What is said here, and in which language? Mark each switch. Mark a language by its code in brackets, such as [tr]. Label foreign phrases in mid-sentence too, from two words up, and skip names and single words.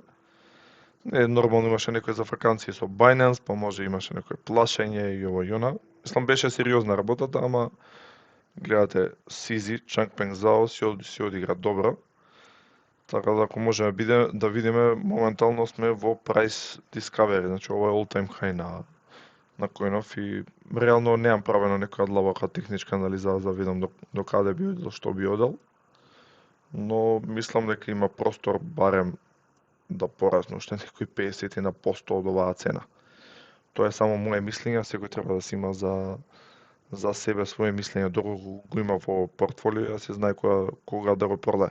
[mk] Нормално имаше некој за ваканции со Binance, па може имаше некој плашење и ово и она. Мислам, беше сериозна работата, ама гледате, Сизи, Чангпен Зао си одигра добро. Така да ако може да видиме, моментално сме во [en] price discovery, [mk] значи ова е [en] all time high [mk] на коинов и реално немам правено некоја длабока техничка анализа за да видам до каде би одел, што би одел. Но мислам дека има простор барем да порасне уште некои 50% од оваа цена. Тоа е само моje мислење, секој треба да си има за себе своje мислење, доколку го има во портфолио, да се знае кога да го продае.